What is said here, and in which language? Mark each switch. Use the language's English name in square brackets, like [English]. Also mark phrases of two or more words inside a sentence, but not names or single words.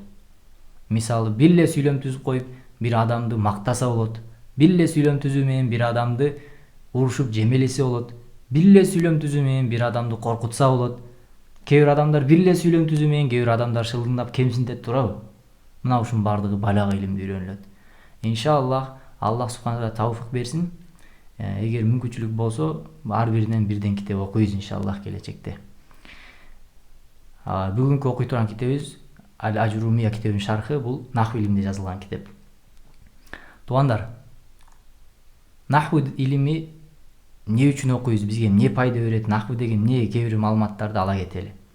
[Kyrgyz] Мисалы бир сүйлөм түзүп коюп бир адамды мактаса болот. Бир сүйлөм түзүү менен бир адамды урушуп жемелесе болот. Бир сүйлөм түзүү менен бир адамды коркутса болот. Кээ бир адамдар бир сүйлөм түзүү менен кээ бир адамдар шылдыңдап кемсинтет турабы? Мына ушунун бардыгы балага илимде үйрөнүлөт. Иншаллах [Arabic] الله سبحانه و [Kyrgyz] тауфик берсин. Эгер мүмкүнчүлүк болсо, ар биринен бирден китеп окуйбуз иншаллах келечекте. Бүгүнкү окуй турган китебиз Ал-Acurrumiye китебинин шархы, бул наху илимде жазылган китеп. Туугандар, наху илими эмне үчүн окуйбуз, бизге эмне пайда берет, наху деген эмне, кээ бир маалыматтарды ала кетели.